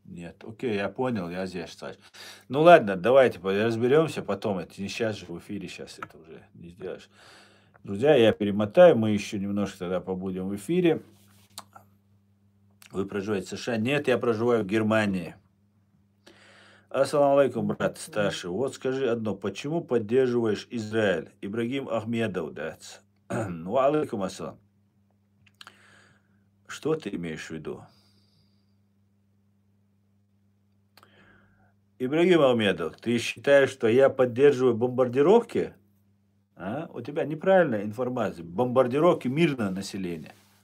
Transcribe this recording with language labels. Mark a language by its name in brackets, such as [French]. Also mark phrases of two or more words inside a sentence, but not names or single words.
[Russian] Нет, окей, я понял, я здесь, Саш. Ну ладно, давайте разберемся потом. Это не сейчас же в эфире, сейчас это уже не сделаешь. Друзья, я перемотаю, мы еще немножко тогда побудем в эфире. Вы проживаете в США? Нет, я проживаю в Германии. [Arabic] السلام عليكم, [Russian] брат старший. Вот скажи одно, почему поддерживаешь Израиль? Ибрагим Ахмедов, да. Ну, [Arabic] عليكم السلام. [Russian] Что ты имеешь в виду? Ибрагим Ахмедов, ты считаешь, что я поддерживаю бомбардировки? А? У тебя неправильная информация. Бомбардировки мирного населения.